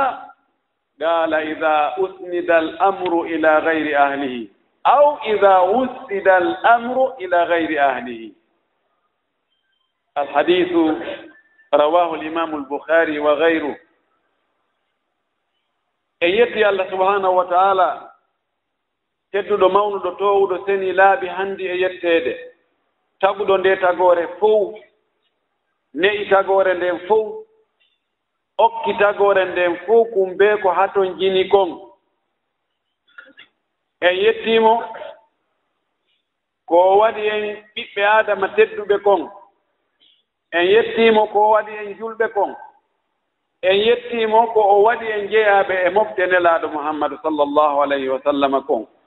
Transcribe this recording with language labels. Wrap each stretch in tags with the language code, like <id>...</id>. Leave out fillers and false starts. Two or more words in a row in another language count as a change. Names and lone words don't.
<ar>قال: إذا أسند الأمر إلى غير أهله، أو إذا وسد الأمر إلى غير أهله. الحديث رواه الإمام البخاري وغيره. ايتي الله سبحانه وتعالى</ar> <ff>tedduɗo mawnuɗo towuɗo seni laabi handi e yetteede taguɗo nde tagore fof ne'i tagore nden fof okki tagore nden fof kumbe ko haton jini kon en yettimo ko waɗi en ɓiɓɓe adama tedduɓe kon en yettimo ko waɗi en julɓe kon en yettimo ko o waɗi en jeyaɓe e mofte nelaɗo muhammadu</ff> <ar>صلى الله عليه وسلم</ar> <ff>kon</ff>